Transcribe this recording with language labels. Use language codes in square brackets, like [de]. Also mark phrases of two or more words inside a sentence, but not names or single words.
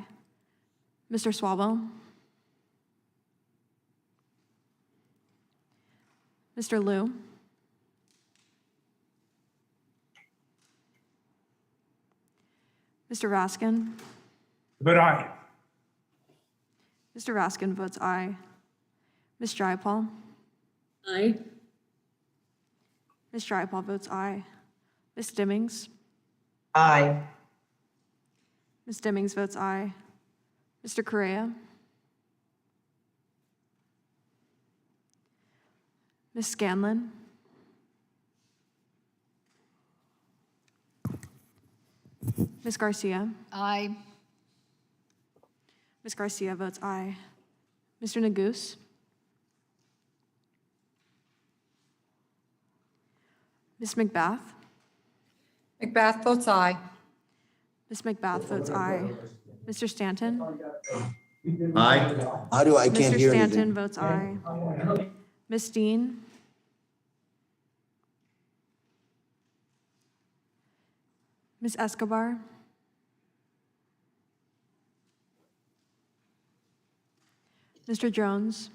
[en] Mr. Swalwell. Mr. Liu. Mr. Raskin. But aye. Mr. Raskin votes aye. Ms. Jayapal. Aye. Ms. Jayapal votes aye. Ms. Dimmings. Aye. Ms. Dimmings votes aye. Mr. Correa. Ms. Scanlon. Ms. Garcia. Aye. Ms. Garcia votes aye. Mr. Neguse. Ms. McBath. McBath votes aye. Ms. McBath votes aye. Mr. Stanton. Aye. How do I can't Mr. hear Stanton anything? votes aye. Ms. Dean. Ms. Escobar. Mr. Jones.